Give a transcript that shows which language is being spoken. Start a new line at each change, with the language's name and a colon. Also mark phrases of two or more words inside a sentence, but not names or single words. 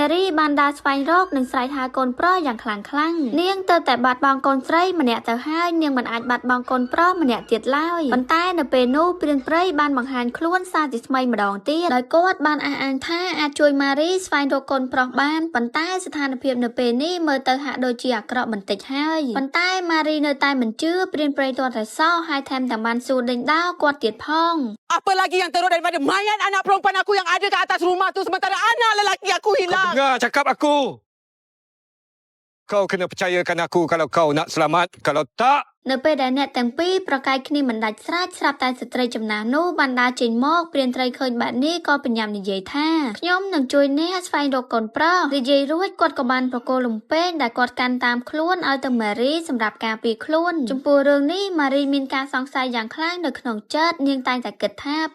Khmer: រីបានដើរស្វែងរកនិងស្រែកហៅកូនប្រុសយ៉ាងខ្លាំងនាងទៅតែបាត់បង់កូនស្រីម្នាក់ទៅហើយនាងមិនអាចបាត់បង់កូនប្រុសម្នាក់ទៀតឡើយប៉ុន្តែនៅពេលនោះព្រានព្រៃបានបង្ហាញខ្លួនសារជាថ្មីម្ដងទៀតដោយគាត់បានអះអាងថាអាចជួយម៉ារីស្វែងរកកូនប្រុសបានប៉ុន្តែស្ថានភាពនៅពេលនេះមើលទៅហាក់ដូចជាអាក្រក់បន្តិចហើយប៉ុន្តែម៉ារីនៅតែមិនជឿព្រានព្រៃទាល់តែសោះហើយថែមទាំងបានសួរដេញដោលគាត់ទៀតផង
Malay: Apa lagi yang teruk daripada mayat anak perempuan aku yang ada kat atas rumah tu sementara anak lelaki aku hilang? Dengar cakap aku. Kau kena percayakan aku kalau kau nak selamat. Kalau tak,
Khmer: នៅពេលដែលអ្នកទាំងពីរប្រកែកគ្នាមិនដាច់ស្រេចស្រាប់តែស្ត្រីចំណាស់នោះបានដើរចេញមកព្រានត្រីឃើញបែបនេះក៏បញ្ញាប់និយាយថាខ្ញុំនឹងជួយអ្នកស្វែងរកកូនប្រុសនិយាយរួចគាត់ក៏បានប្រគល់លំពេងដែលគាត់កាន់តាមខ្លួនឲ្យទៅម៉ារីសម្រាប់ការពារខ្លួនចំពោះរឿងនេះម៉ារីមានការសង្ស័យយ៉ាងខ្លាំងនៅក្នុងចិត្តនាងតែងតែគិតថាព្រា